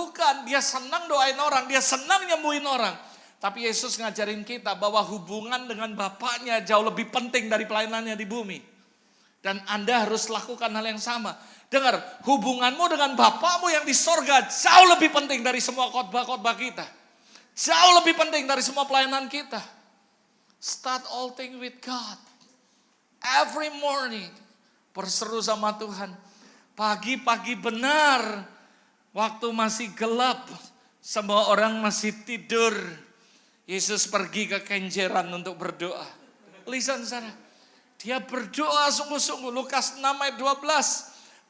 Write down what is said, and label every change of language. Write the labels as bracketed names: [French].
[Indonesian] Bukan, dia senang doain orang, dia senang nyembuhin orang. Tapi Yesus ngajarin kita bahwa hubungan dengan Bapaknya jauh lebih penting dari pelayanannya di bumi. Dan Anda harus lakukan hal yang sama. Dengar, hubunganmu dengan Bapakmu yang di sorga jauh lebih penting dari semua khotbah-khotbah kita. Jauh lebih penting dari semua pelayanan kita. [English] Start all things with God. Every morning, [Indonesian] berseru sama Tuhan. Pagi-pagi benar, waktu masih gelap, semua orang masih tidur. Yesus pergi ke kenjeran untuk berdoa. Lisan sana. Dia berdoa sungguh-sungguh. Lukas 6 ayat 12.